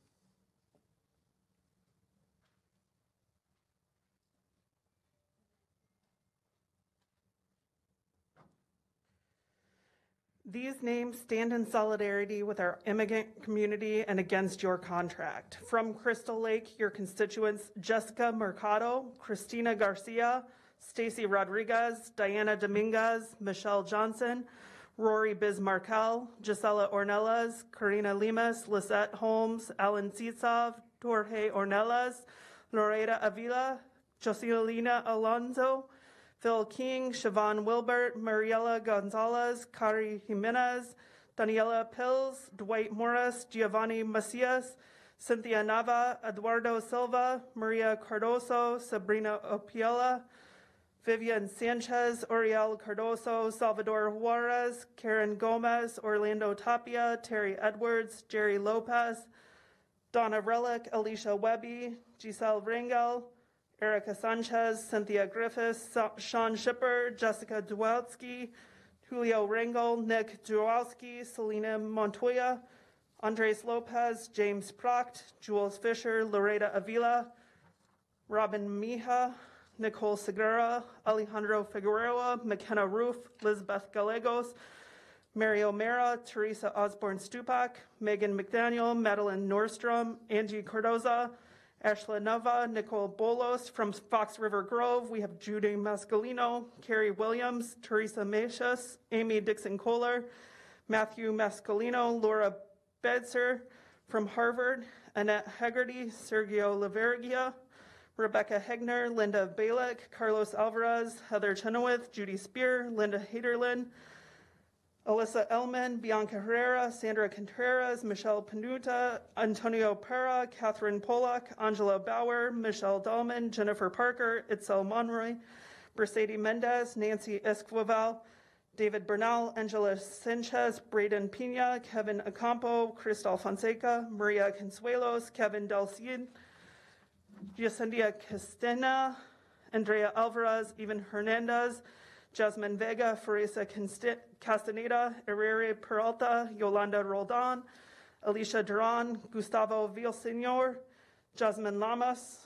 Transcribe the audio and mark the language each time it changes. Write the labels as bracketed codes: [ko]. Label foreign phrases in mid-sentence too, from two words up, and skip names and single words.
[en] These names stand in solidarity with our immigrant community and against your contract. From Crystal Lake, your constituents Jessica Mercado, Christina Garcia, Stacy Rodriguez, Diana Dominguez, Michelle Johnson, Rory Bismarckell, Gisela Ornelas, Karina Limas, Lisette Holmes, Alan Sitsov, Jorge Ornelas, Loretta Avila, Joselina Alonso, Phil King, Siobhan Wilbert, Mariela Gonzalez, Kari Jimenez, Daniela Pills, Dwight Morris, Giovanni Macias, Cynthia Nava, Eduardo Silva, Maria Cardoso, Sabrina Opiela, Vivian Sanchez, Oriel Cardoso, Salvador Juarez, Karen Gomez, Orlando Tapia, Terry Edwards, Jerry Lopez, Donna Relic, Alicia Webby, Giselle Rangel, Erica Sanchez, Cynthia Griffiths, Sean Shipper, Jessica Dwalski, Julio Rangel, Nick Dwalski, Selena Montoya, Andres Lopez, James Proct, Jules Fisher, Loretta Avila, Robin Mija, Nicole Segura, Alejandro Figueroa, McKenna Roof, Lizbeth Gallegos, Mary O'Mara, Teresa Osborne Stupak, Megan McDaniel, Madeline Nordstrom, Angie Cardoza, Ashla Nova, Nicole Bolos. From Fox River Grove, we have Judy Mascalino, Carrie Williams, Teresa Machas, Amy Dixon-Kohler, Matthew Mascalino, Laura Bedser. From Harvard, Annette Hegarty, Sergio Lavergia, Rebecca Hegner, Linda Balick, Carlos Alvarez, Heather Chenoweth, Judy Spear, Linda Haderlin, Alyssa Ellman, Bianca Herrera, Sandra Contreras, Michelle Panuta, Antonio Pera, Catherine Pollock, Angela Bauer, Michelle Dahlman, Jennifer Parker, Itzel Monroy, Mercedes Mendez, Nancy Esquivel, David Bernal, Angela Sanchez, Braden Pina, Kevin Acampo, Cristal Fonseca, Maria Consuelos, Kevin Del Cid, Yacindia Castena, Andrea Alvarez, Evan Hernandez, Jasmine Vega, Farisa Castaneda, Herrera Peralta, Yolanda Roldan, Alicia Duran, Gustavo Villaseñor, Jasmine Lamas,